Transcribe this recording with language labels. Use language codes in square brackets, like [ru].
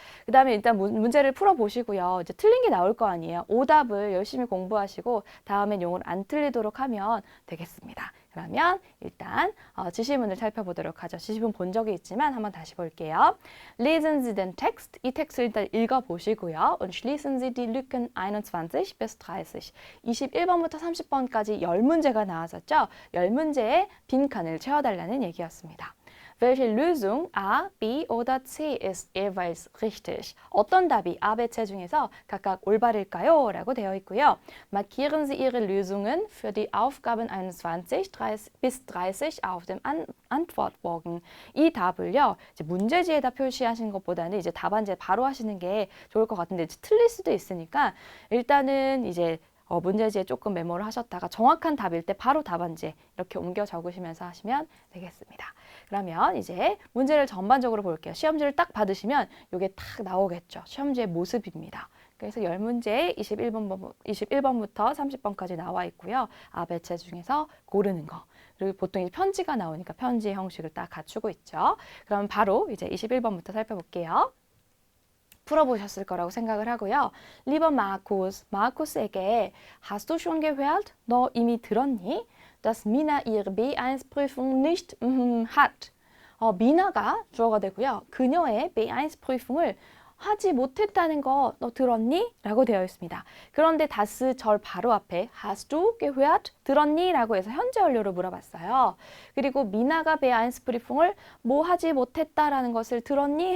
[ko] 그 다음에 일단 문제를 풀어보시고요. 이제 틀린 게 나올 거 아니에요. 오답을 열심히 공부하시고 다음엔 용어를 안 틀리도록 하면 되겠습니다. 그러면 일단 지시문을 살펴보도록 하죠. 지시문 본 적이 있지만 한번 다시 볼게요. [de] Lesen Sie den Text. [ko] 이 텍스트를 일단 읽어보시고요. [de] Und schließen Sie die Lücken 21 bis 30. [ko] 21번부터 30번까지 10문제가 나왔었죠. 10문제의 빈칸을 채워달라는 얘기였습니다. [de] Welche Lösung A, B oder C ist jeweils richtig? [ko] 어떤 답이 A, B, C 중에서 각각 올바를까요? 라고 되어 있고요. [de] Markieren Sie Ihre Lösungen für die Aufgaben 21 bis 30 auf dem Antwortbogen. [ko] 이 답을요, 이제 문제지에다 표시하시는 것보다는 이제 답안지에 바로 하시는 게 좋을 것 같은데 틀릴 수도 있으니까 일단은 이제 문제지에 조금 메모를 하셨다가 정확한 답일 때 바로 답안지에 이렇게 옮겨 적으시면서 하시면 되겠습니다. 그러면 이제 문제를 전반적으로 볼게요. 시험지를 딱 받으시면 이게 딱 나오겠죠. 시험지의 모습입니다. 그래서 10문제에 21번부터 30번까지 나와 있고요. 아베체 중에서 고르는 거. 그리고 보통 이제 편지가 나오니까 편지의 형식을 딱 갖추고 있죠. 그럼 바로 이제 21번부터 살펴볼게요. 풀어보셨을 거라고 생각을 하고요. [de] Lieber Markus, [ko] 마르쿠스에게 [de] Hast du schon gehört? [ko] 너 이미 들었니? [de] Dass Mina ihre B1-Prüfung nicht hat. [ko] 미나가 주어가 되고요. 그녀의 B1 프리풍을 하지 못했다는 거 너 들었니? 라고 되어 있습니다. 그런데 다스 절 바로 앞에 [de] Hast du gehört? [ko] 들었니? 라고 해서 현재 완료로 물어봤어요. 그리고 미나가 B1 프리풍을 뭐 하지 못했다라는 것을 들었니?